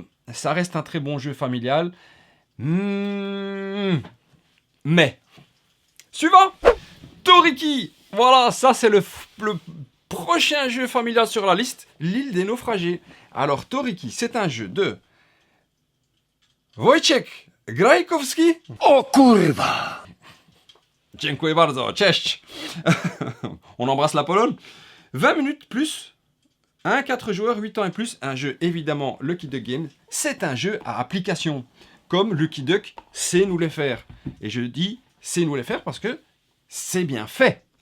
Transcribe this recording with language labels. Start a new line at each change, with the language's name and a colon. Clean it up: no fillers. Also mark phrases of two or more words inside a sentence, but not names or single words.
French: Ça reste un très bon jeu familial. Mais, suivant, Toriki. Voilà, ça c'est le prochain jeu familial sur la liste, l'île des naufragés. Alors, Toriki, c'est un jeu de Wojciech Grajkowski.
Polish: O kurwa! Dziękuję bardzo, cześć.
French: On embrasse la Pologne. 20 minutes plus, 4 joueurs, 8 ans et plus. Un jeu évidemment Lucky Duck Games. C'est un jeu à application. Comme Lucky Duck sait nous les faire. Et je dis sait nous les faire parce que c'est bien fait.